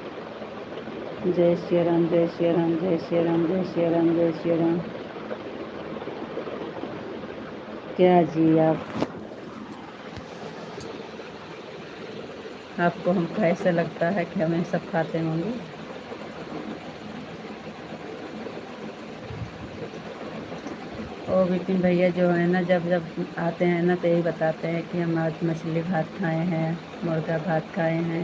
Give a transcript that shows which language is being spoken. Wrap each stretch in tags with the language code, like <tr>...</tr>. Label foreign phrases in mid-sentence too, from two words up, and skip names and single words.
<hi>जय श्री राम, जय श्री राम, जय श्री राम, जय श्री राम, जय श्री राम। क्या जी आपको हमको ऐसा लगता है कि हमें सब खाते होंगे। ओ विपिन भैया जो है ना, जब जब आते हैं ना तो यही बताते हैं कि हम आज मछली भात खाए हैं, मुर्गा भात खाए हैं।</hi>